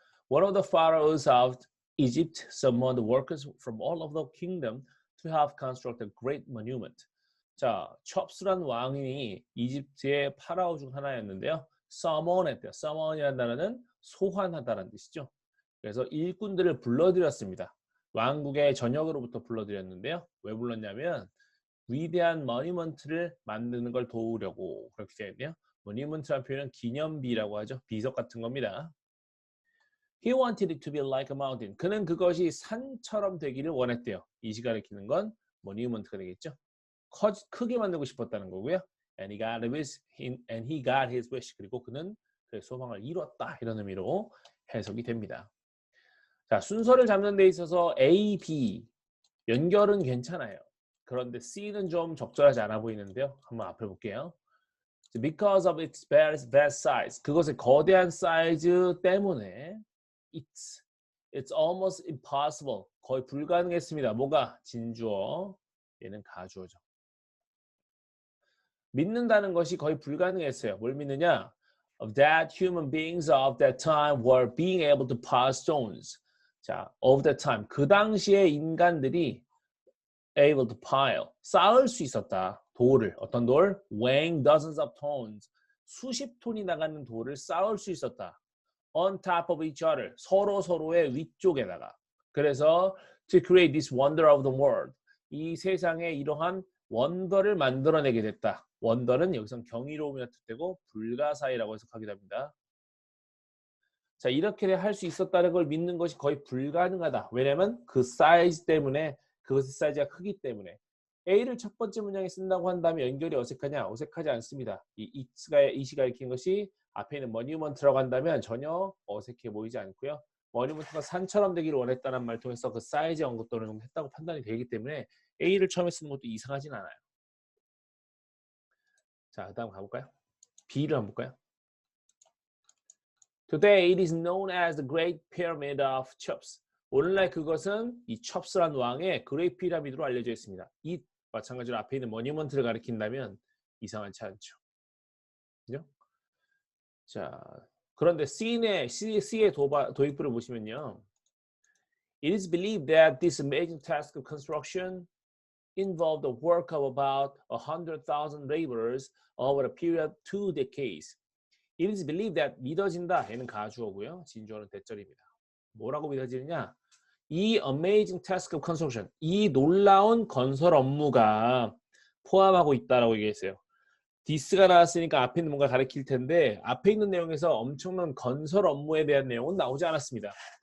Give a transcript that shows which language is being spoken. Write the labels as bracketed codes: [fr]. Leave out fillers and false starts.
[en] One of the pharaohs of Egypt summoned workers from all of the kingdom to help construct a great monument. [ko] 자, 첩스란 왕이 이집트의 파라오 중 하나였는데요. summon했대요. summon이라는 단어는 소환하다라는 뜻이죠. 그래서 일꾼들을 불러들였습니다. 왕국의 전역으로부터 불러들였는데요. 왜 불렀냐면 위대한 머니먼트를 만드는 걸 도우려고 그렇게 되어 있네요. 머니먼트라는 표현은 기념비라고 하죠. 비석 같은 겁니다. [en] He wanted it to be like a mountain. [ko] 그는 그것이 산처럼 되기를 원했대요. 이 시간에 키는 건 머니먼트가 되겠죠. 크게 만들고 싶었다는 거고요. [en] And he got his wish. [ko] 그리고 그는 그 소망을 이뤘다. 이런 의미로 해석이 됩니다. 자, 순서를 잡는 데 있어서 A, B 연결은 괜찮아요. 그런데 C는 좀 적절하지 않아 보이는데요. 한번 앞에 볼게요. [en] Because of its vast size. [ko] 그것의 거대한 사이즈 때문에 [en] it's almost impossible. [ko] 거의 불가능했습니다. 뭐가? 진주어. 얘는 가주어죠. 믿는다는 것이 거의 불가능했어요. 뭘 믿느냐? [en] Of that human beings of that time were being able to pass stones. 자, of that time. [ko] 그 당시에 인간들이 [en] able to pile. [ko] 쌓을 수 있었다. 돌을. 어떤 돌? [en] Weighing dozens of tons. [ko] 수십 톤이 나가는 돌을 쌓을 수 있었다. [en] On top of each other. [ko] 서로의 위쪽에다가. [en] 그래서 to create this wonder of the world. [ko] 이 세상에 이러한 원더를 만들어내게 됐다. 원더는 여기서 경이로움이라 뜻되고 불가사의라고 해석하기도 합니다. 자, 이렇게 할 수 있었다는 걸 믿는 것이 거의 불가능하다. 왜냐하면 그 사이즈 때문에 그것의 사이즈가 크기 때문에 A를 첫 번째 문장에 쓴다고 한다면 연결이 어색하냐? 어색하지 않습니다. 이 시가 읽힌 것이 앞에 있는 머니먼트라고 한다면 전혀 어색해 보이지 않고요. 머니먼트가 산처럼 되기를 원했다는 말 통해서 그 사이즈 언급도 어느 정도 했다고 판단이 되기 때문에 A를 처음에 쓰는 것도 이상하진 않아요. 자, 다음 가볼까요? B를 한번 볼까요? [en] Today it is known as the Great Pyramid of Cheops. [ko] 오늘날 그것은 이 첩스란 왕의 그레이트 피라미드로 알려져 있습니다. 이 마찬가지로 앞에 있는 머니먼트를 가리킨다면 이상하지 않죠. 그죠? 자, 그런데 C의 도입부를 보시면요. [en] It is believed that this amazing task of construction involved the work of about 100,000 laborers over a period of 2 decades. It is believed that [ko] 믿어진다. 얘는 가주어고요. 진주어는 대절입니다. 뭐라고 믿어지느냐? 이 [en] amazing task of construction, [ko] 이 놀라운 건설 업무가 포함하고 있다라고 얘기했어요. this가 나왔으니까 앞에 있는 뭔가 가리킬 텐데 앞에 있는 내용에서 엄청난 건설 업무에 대한 내용은 나오지 않았습니다.